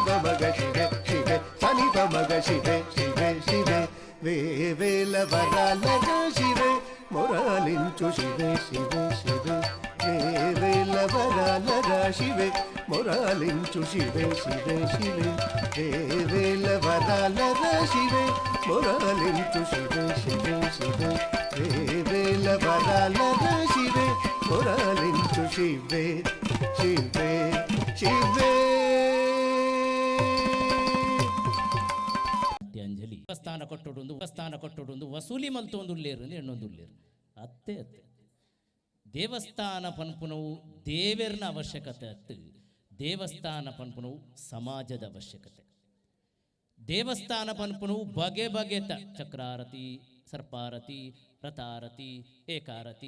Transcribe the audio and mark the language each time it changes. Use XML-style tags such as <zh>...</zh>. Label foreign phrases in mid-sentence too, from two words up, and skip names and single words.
<te>పమగ శివే శివే సని పమగ శివే శివే శివే వేవేల వరాల శివే మొరాలించు శివే శివే శివే వేవేల వరాల శివే మొరాలించు శివే శివే శివే వేవేల వరాల శివే మొరాలించు శివే శివే శివే వేవేల వరాల శివే మొరాలించు శివే శివే శివే</te> <tcy>ಅಂಜಲಿ ದೇವಸ್ಥಾನ ಕೊಟ್ಟೊಡು ವಸೂಲಿ ಮಲ್ತೊಂದುಲ್ಲೇರು ಎಣ್ಣೊಂದುಲ್ಲೇರು ಅತ್ತೆ ಅತ್ತೆ ದೇವಸ್ಥಾನ ಪನ್ಪುನವು ದೇವರನ ಅವಶ್ಯಕತೆ ಅತ್ತು ದೇವಸ್ಥಾನ ಪನ್ಪುನವು ಸಮಾಜದ ಅವಶ್ಯಕತೆ ದೇವಸ್ಥಾನ ಪನ್ಪುನವು ಬಗೆ ಬಗೆತ ಚಕ್ರಾರತಿ ಸರ್ಪಾರತಿ ರಥಾರತಿ ಏಕಾರತಿ</tcy>